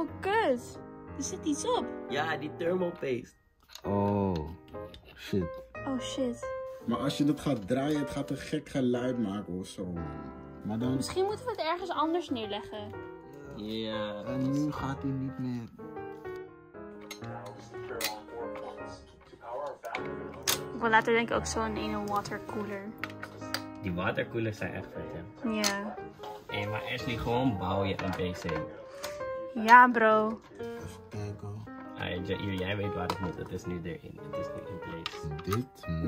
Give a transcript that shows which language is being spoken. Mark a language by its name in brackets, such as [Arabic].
[Dutch] Oh, kut. Er zit iets op. Ja, die thermopaste. Oh, shit. Oh, shit. Maar als je dat gaat draaien, het gaat een gek geluid maken of zo, man. Maar dan... Misschien moeten we het ergens anders neerleggen. Ja. En nu gaat hij niet meer. [English] Now we secure all 4 points. To power our fan, we're going to hook it up. [Dutch] Ik wil later denk ik ook zo'n ene watercooler. Die watercoolers zijn echt vet, hè. Ja. Hé, maar Ashley, gewoon bouw je een PC. Ja, bro. Even kijken. Jair, jij weet waar het moet. Het is nu erin. Het is nu in place. Dit moet...